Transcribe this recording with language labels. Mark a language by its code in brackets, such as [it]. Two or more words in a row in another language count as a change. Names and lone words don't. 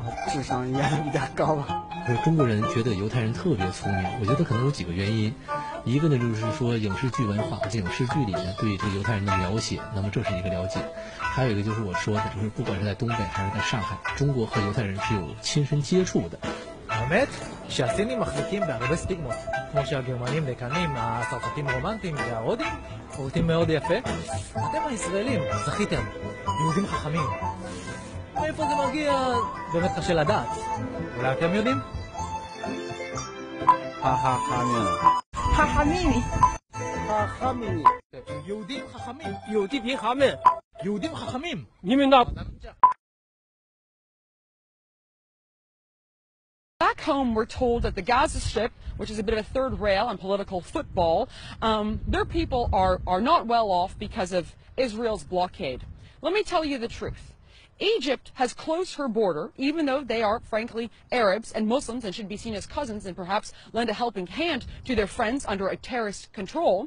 [zh] 智商应该比较高吧。中国人觉得犹太人特别聪明，我觉得可能有几个原因。一个呢，就是说影视剧文化，这影视剧里面对这个犹太人的描写，那么这是一个了解。还有一个就是我说的，就是不管是在东北还是在上海，中国和犹太人是有亲身接触的。 [he] האמת שהסינים מחזיקים בהרבה סטיגמות, כמו שהגרמנים דקנים, הצרפתים רומנטיים וההודים עובדים מאוד יפה. אתם הישראלים זכיתם, יהודים חכמים. מאיפה זה מגיע? באמת קשה לדעת. אולי אתם יודעים? חכמים. יהודים חכמים. יהודים חכמים. יהודים חכמים. [en] Back home, we're told that the Gaza Strip, which is a bit of a third rail on political football, their people are not well off because of Israel's blockade. Let me tell you the truth. Egypt has closed her border, even though they are, frankly, Arabs and Muslims and should be seen as cousins and perhaps lend a helping hand to their friends under a terrorist control.